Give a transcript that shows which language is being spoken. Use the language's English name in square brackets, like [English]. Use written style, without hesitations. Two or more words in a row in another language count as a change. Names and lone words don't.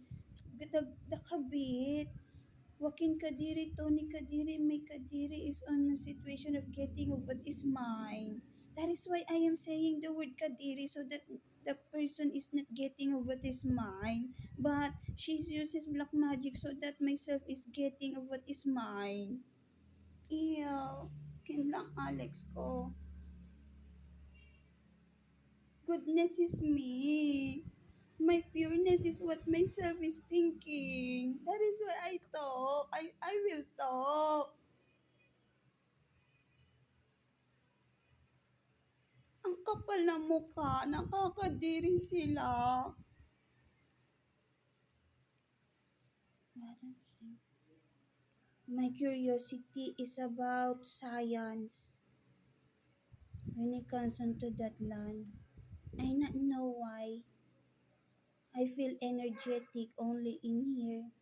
[English] The kabit. Joaquin Kadiri, Tony Kadiri, May Kadiri is on a situation of getting of what is mine. That is why I am saying the word Kadiri so that the person is not getting of what is mine. But she uses black magic so that myself is getting of what is mine. Ew. [Filipino] Kin lang Alex ko. [English] Goodness is me. My pureness is what myself is thinking. That is why I talk. I will talk. [Filipino] Ang kapal ng mukha, nakakadiri sila. [English] My curiosity is about science. When it comes onto that land, I not know why. I feel energetic only in here.